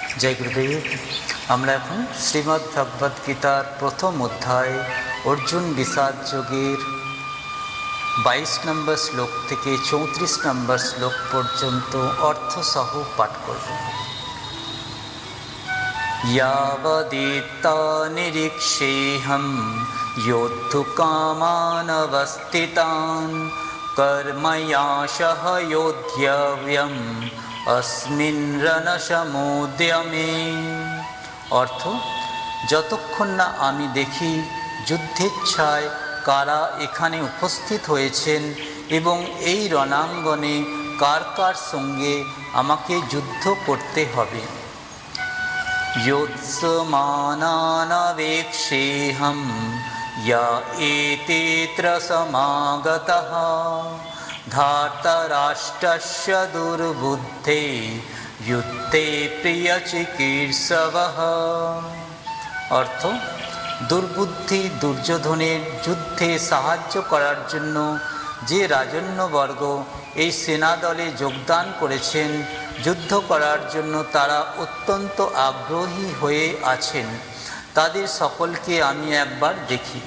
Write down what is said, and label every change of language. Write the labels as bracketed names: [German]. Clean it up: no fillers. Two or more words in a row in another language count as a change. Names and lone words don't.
[Bangla] জয় গুরুদেব। আমরা এখন শ্রীমদ্ ভগবদ গীতার প্রথম অধ্যায় অর্জুন বিষাদ যোগের 22 নম্বর শ্লোক থেকে 34 নম্বর শ্লোক পর্যন্ত অর্থসহ পাঠ করব। [Sanskrit] यावदेता निरीक्षेऽहं योद्धुकामानवस्थितान् कर्मयाशः योद्धव्यम् अस्मिन् रणसमुद्यमे। [Bangla] অর্থ, যতক্ষণ না আমি দেখি যুদ্ধেচ্ছায় কারা এখানে উপস্থিত হয়েছেন এবং এই রণাঙ্গনে কার কার সঙ্গে আমাকে যুদ্ধ করতে হবে। [Sanskrit] योत्समानानवेक्षेऽहं या एतेऽत्र समागतः धार्तराष्ट्रस्य दुर्बुद्धे युद्धे प्रियचिकीर्षवः। [Bangla] অর্থ, দুর্বুদ্ধি দুর্যোধনের যুদ্ধে সাহায্য করার জন্য যে রাজন্যবর্গ এই সেনাদলে যোগদান করেছেন, যুদ্ধ করার জন্য তারা অত্যন্ত আগ্রহী হয়ে আছেন, তাদের সকলকে আমি একবার দেখি।